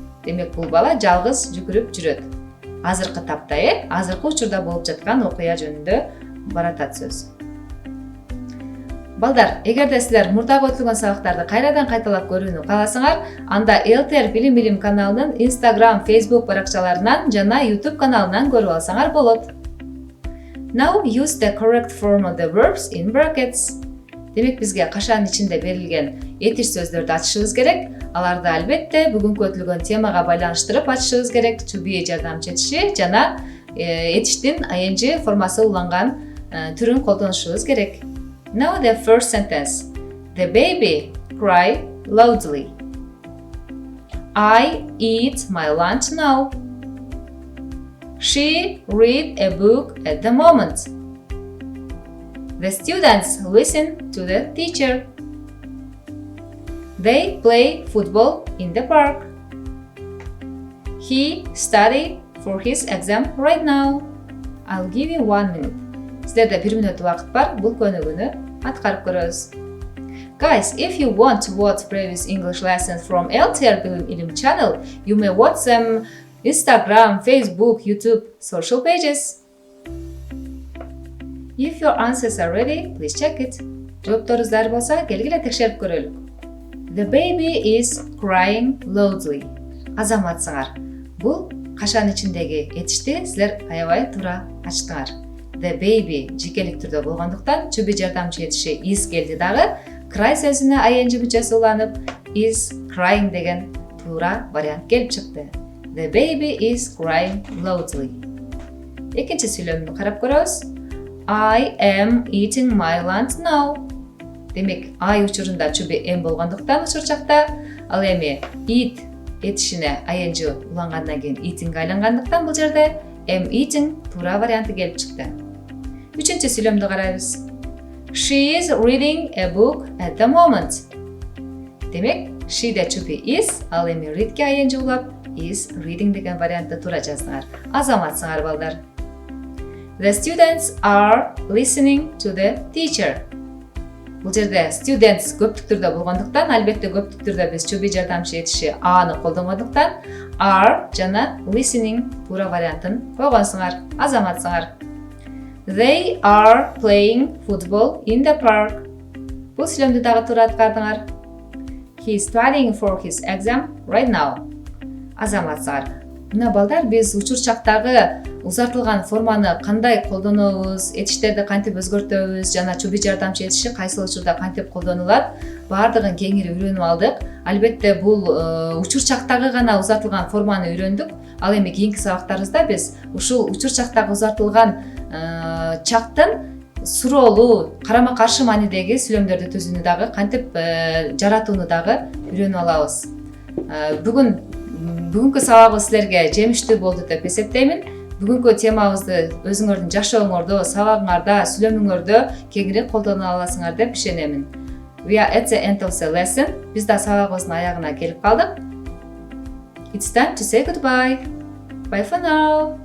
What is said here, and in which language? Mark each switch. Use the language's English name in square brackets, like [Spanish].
[Kyrgyz] Демек бул бала жалгыз жүгүрүп жүрөт. Азыркы тапта, азыркы учурда болуп жаткан окуя жөнүндө баратат сөз. Балдар, эгерде силер мурдагы өтүлгөн сабактарды кайрадан кайталап көрүүнү кааласаңар, анда ЭлТР Билим каналынын Instagram, Facebook баракчаларынан жана YouTube каналынан көрүп алсаңар болот. [English] Now use the correct form of the verbs in brackets. [Kyrgyz] Демек бизге кашан ичинде берилген этиш сөздөрдү ачышыбыз керек. Аларды албетте бүгүнкү өтүлгөн темага байланыштырып ачышыбыз керек. To be жардамчы этиши жана этиштин ing формасы уланган түрүн колдонушубуз керек. [English] Now the first sentence. The baby cried loudly. I eat my lunch now. She read a book at the moment. The students listen to the teacher. They play football in the park. He studied for his exam right now. I'll give you 1 minute. [Kyrgyz] Силерде 1 мүнөт убакыт бар, бул көнүгүүнү аткарып көрөбүз. [English] Guys, if you want to watch previous English lessons from ЭлТР Билим Илим channel, you may watch them Instagram, Facebook, YouTube, social pages. If your answers are ready, please check it. [Kyrgyz] Жооптарыңыз даяр болса, келгиле текшерип көрөлүк. [English] The baby is crying loudly. [Kyrgyz] Азаматсыңар. Бул кашанын ичиндеги этишти силер аябай туура ачтыңар. The baby жикелик түрдө болгондуктан чөбү жардамчы этиши is келди дагы. Cry сөзүнө ing мүчөсү уланып is crying деген туура вариант келип чыкты. [English] The baby is crying loudly. [Kyrgyz] Экинчи сүйлөмдү карап көрөбүз. [English] I am eating my lunch now. [Kyrgyz] Демек, I учурунда чөбү am болгондуктан учурчакта, ал эми eat этишине ing улангандан кийин eating айлангандыктан бул жерде am eating туура варианты келип чыкты. Үчүнчү сүйлөмдү карайбыз. [English] She is reading a book at the moment. [Kyrgyz] Демек, she де чөбү is, ал эми readке ing улап is reading деген вариантты туура жаздыңар. Азаматсыңар балдар. [English] The students are listening to the teacher. [Kyrgyz] Бул жерде students көптүк түрдө болгондуктан, албетте көптүк түрдө биз чөбү жардамчы этиши аны колдонгондуктан are жана listening туура вариантын койгонсуңар. Азаматсыңар. [English] They are playing football in the park. [Kyrgyz] Бул сүйлөмдү дагы туура аткардыңар. [English] He is studying for his exam right now. [Kyrgyz] Азаматсыңар. Мына балдар, биз учурчактагы узартылган форманы кандай колдонобуз, этиштерди кантип өзгөртөбүз жана чөбү жардамчы этиши кайсы учурда кантип колдонулат, баардыгын кеңири үйрөнүп алдык. Албетте бул учурчактагы гана узартылган форманы үйрөндүк. Ал эми кийинки сабактарыбызда биз ушул учурчактагы узартылган чактын суроолуу, карама-каршы маанидеги сүйлөмдөрдү түзүүнү дагы кантип жаратууну дагы үйрөнүп алабыз. Бүгүнкү сабагыбыз силерге жемиштүү болду деп эсептеймин. Бүгүнкү темабызды өзүңөрдүн жашооңордо, сабагыңарда, сүйлөмүңөрдө кеңири колдоно аласыңар деп ишенемин. [English] We are at the end of the lesson. [Kyrgyz] Биз да сабагыбыздын аягына келип калдык. [English] It's time to say goodbye. Bye for now.